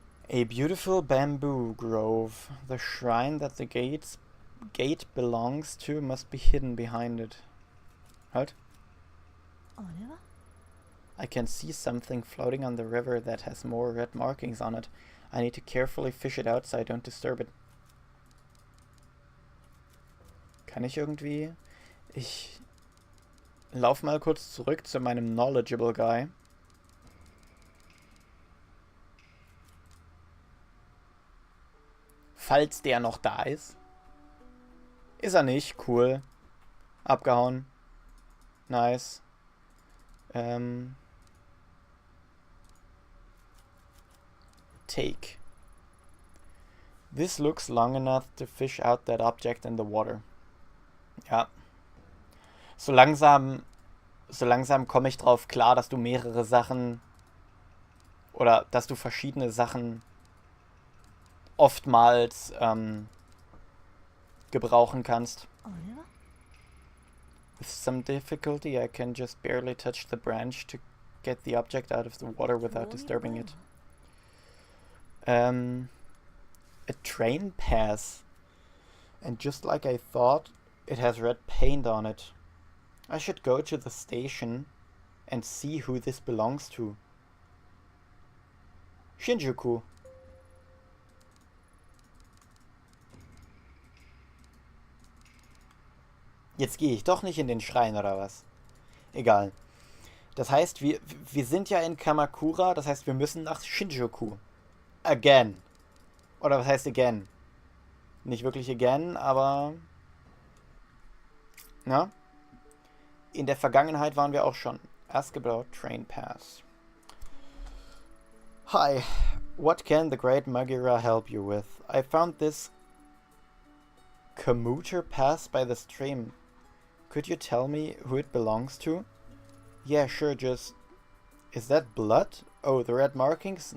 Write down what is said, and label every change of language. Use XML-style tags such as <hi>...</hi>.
<en>A beautiful bamboo grove. The shrine that the gate belongs to must be hidden behind it. Halt. I can see something floating on the river that has more red markings on it. I need to carefully fish it out so I don't disturb it.</en> <de>Kann ich irgendwie... Ich lauf mal kurz zurück zu meinem Knowledgeable Guy. Falls der noch da ist. Ist er nicht. Cool. Abgehauen. Nice.</de> <en>Take. This looks long enough to fish out that object in the water.</en> <de>Ja. So langsam komme ich drauf klar, dass du mehrere Sachen oder dass du verschiedene Sachen oftmals gebrauchen kannst.</de> <en>With some difficulty, I can just barely touch the branch to get the object out of the water without disturbing it. A train pass. And just like I thought, it has red paint on it. I should go to the station and see who this belongs to. Shinjuku.</en> <de>Jetzt gehe ich doch nicht in den Schrein, oder was? Egal. Das heißt, wir sind ja in Kamakura, das heißt, wir müssen nach Shinjuku. Again. Oder was heißt again? Nicht wirklich again, aber... Ja. In der Vergangenheit waren wir auch schon.</de> <en>Ask about train pass. Hi. What can the great Magira help you with? I found this commuter pass by the stream. Could you tell me who it belongs to? Yeah, sure, just... Is that blood? Oh, the red markings?</en>